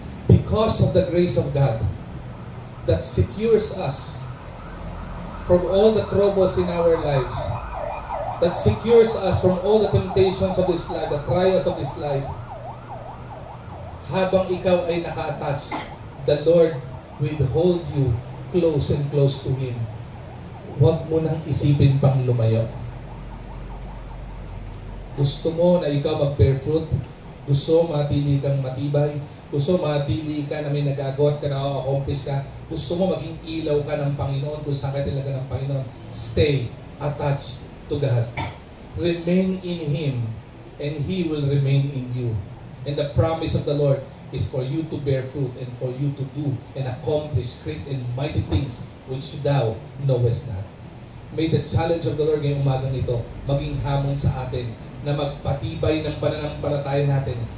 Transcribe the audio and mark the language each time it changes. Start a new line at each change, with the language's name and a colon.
English: Because of the grace of God that secures us from all the troubles in our lives, that secures us from all the temptations of this life, the trials of this life,
Filipino: habang ikaw ay naka-attach,
English: the Lord will hold you close and close to Him.
Filipino: Huwag mo nang isipin pang lumayo. Gusto mo na ikaw mag-bear fruit? Gusto mo matili kang matibay? Gusto mo matili ka na may nagagawa ka, na-accomplish ka? Gusto mo maging ilaw ka ng Panginoon kung saan ka talaga ng Panginoon?
English: Stay attached to God. Remain in Him and He will remain in you. And the promise of the Lord is for you to bear fruit and for you to do and accomplish great and mighty things which thou knowest not. May the challenge of the Lord
Filipino: ngayong umagang ito maging hamon sa atin na magpatibay ng pananampalataya natin.